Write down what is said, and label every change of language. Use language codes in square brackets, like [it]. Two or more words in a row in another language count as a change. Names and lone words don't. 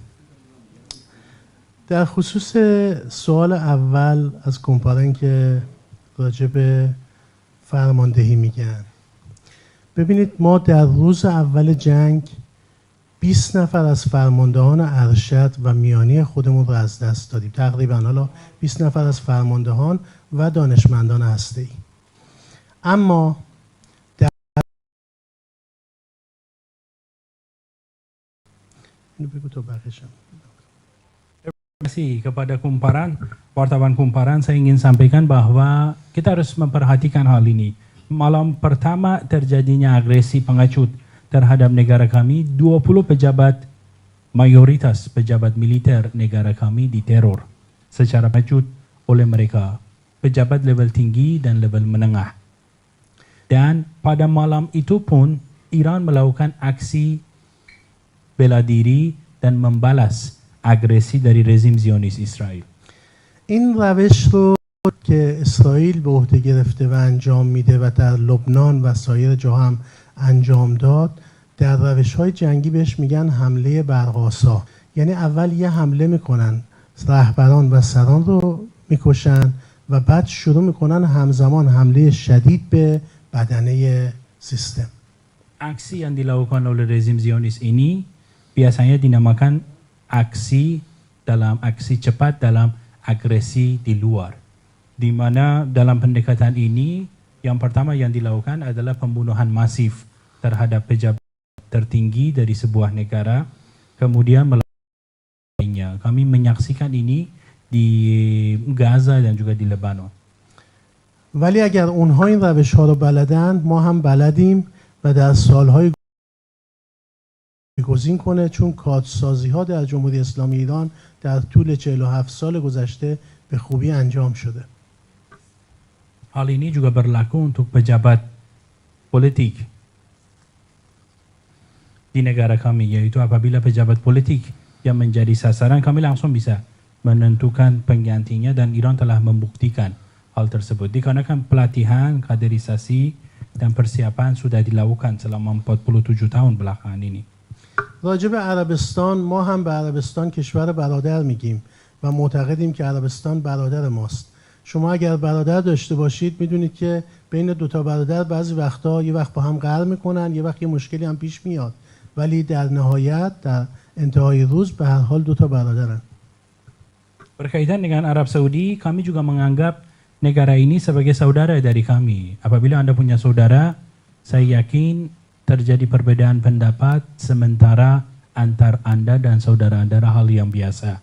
[fa] در خصوص سوال اول از کمپارن که راجع به فرماندهی میگن، ببینید ما در روز اول جنگ 20 نفر از فرماندهان ارشد و میانی خودمون رو از دست دادیم. تقریبا حالا 20 نفر از فرماندهان و دانشمندان هسته‌ای. اما [id] Masih kepada kumparan, wartawan kumparan, saya ingin sampaikan bahwa kita harus memperhatikan hal ini. Malam pertama terjadinya agresi pengecut terhadap negara kami, 20 pejabat, mayoritas pejabat militer negara kami diteror secara pengecut oleh mereka, pejabat level tinggi dan level menengah. Dan pada malam itu pun Iran melakukan aksi bela diri dan membalas agresi dari rezim Zionis Israel. [fa] این روش رو که اسرائیل به عهده گرفته و انجام میده و در لبنان و سایر جا هم انجام داد، در روش‌های جنگی بهش میگن حمله برق‌آسا. یعنی اول یه حمله میکنن، رهبران و سران رو میکشن و بعد شروع میکنن همزمان حمله شدید به بدنه sistem. [id] Aksi yang dilakukan oleh rezim Zionis ini biasanya dinamakan aksi cepat dalam agresi di luar. Di mana dalam pendekatan ini yang pertama yang dilakukan adalah pembunuhan masif terhadap pejabat tertinggi dari sebuah negara, kemudian melainnya. Kami menyaksikan ini di Gaza dan juga di Lebanon. [fa] ولی اگر اونها این روش ها رو بلدند، ما هم بلدیم و در سالهای گزین کنه، چون کادسازی ها در جمهوری اسلامی ایران در طول 47 سال گذشته به خوبی انجام شده. [id] Hal ini juga berlaku untuk pejabat politik di negara kami, yaitu apabila pejabat politik yang menjadi sasaran, kami langsung bisa menentukan penggantinya dan Iran telah membuktikan hal tersebut. Dikarenakan pelatihan, kaderisasi, dan persiapan sudah dilakukan selama 47 tahun belakangan ini. [fa] راجب عربستان، ما هم به عربستان کشور برادر میگیم و معتقدیم که عربستان برادر ماست. شما اگر برادر داشته باشید میدونید که بین دوتا برادر بعضی وقتا یه وقت با هم قهر میکنن، یه وقت یه مشکلی هم پیش میاد، ولی در نهایت در انتهای روز به هر حال دوتا برادرن. [id] Berkaitan dengan Arab Saudi, kami juga menganggap negara ini sebagai saudara dari kami. Apabila Anda punya saudara, saya yakin terjadi perbedaan pendapat sementara antar Anda dan saudara Anda hal yang biasa.